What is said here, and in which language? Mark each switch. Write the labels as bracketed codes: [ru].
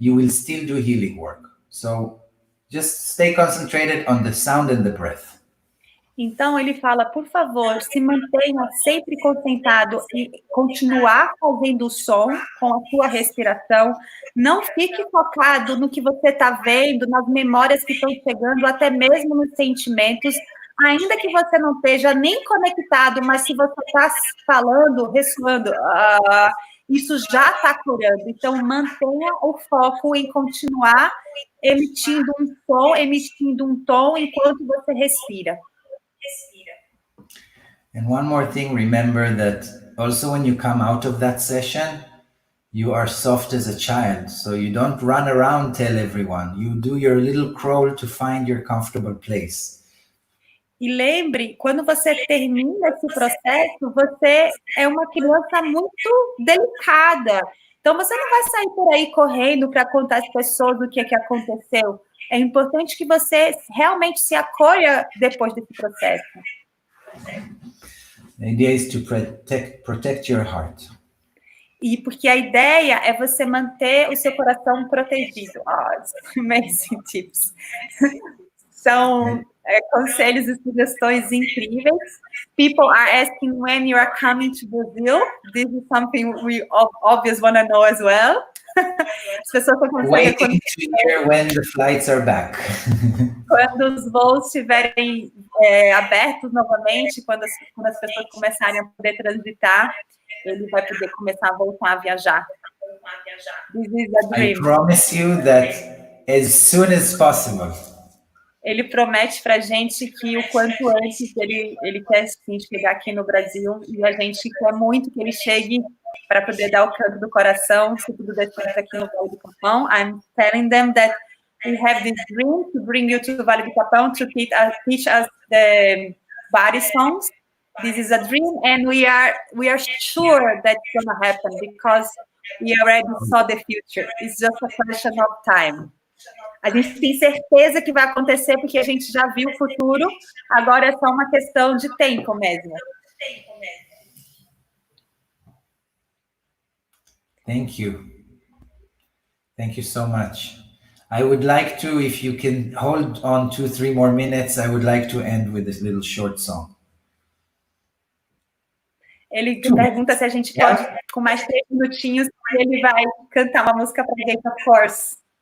[en] you will still do healing work. So just stay concentrated on the sound and the breath. [pt] Então, ele fala, por favor, se mantenha sempre concentrado em continuar fazendo o som com a sua respiração. Não fique focado no que você está vendo, nas memórias que estão chegando, até mesmo nos sentimentos. Ainda que você não esteja nem conectado, mas se você está falando, ressoando, isso já está curando. Então, mantenha o foco em continuar emitindo um som, emitindo um tom enquanto você respira. [en] And one more thing, remember that also when you come out of that session, you are soft as a child. So you don't run around, tell everyone. You do your little crawl to find your comfortable place. [pt] E lembre, quando você termina esse processo, você é uma criança muito delicada. Então, você não vai sair por aí correndo para contar às pessoas o que é que aconteceu. É importante que você realmente se acolha depois desse processo. [en] The idea is to protect your heart. [pt] E porque a ideia é você manter o seu coração protegido. [en] Amazing tips. [pt] São conselhos e sugestões incríveis. [en] People are asking when you are coming to Brazil. This is something we obviously want to know as well. [pt] As pessoas estão [en] waiting to hear when the flights are back. [pt] Quando os voos estiverem abertos novamente, quando as pessoas começarem a poder transitar, ele vai poder começar a voltar a viajar. [en] This is a dream. I promise you that as soon as possible. [pt] Ele promete para a gente que o quanto antes ele quer sim, chegar aqui no Brasil, e a gente quer muito que ele chegue para poder dar o canto do coração, se tudo der certo aqui no Vale do Capão. [en] I'm telling them that we have this dream to bring you to the Vale do Capão to teach us the body songs. This is a dream, and we are sure that's going to happen because we already saw the future. It's just a question of time. [pt] A gente tem certeza que vai acontecer porque a gente já viu o futuro, agora é só uma questão de tempo mesmo. [en] Thank you. Thank you so much. I would like to, if you can hold on 2-3 more minutes, I would like to end with this little short song. [pt] Ele pergunta se a gente pode, com mais 3 minutinhos, ele vai cantar uma música para a gente, [en] of course.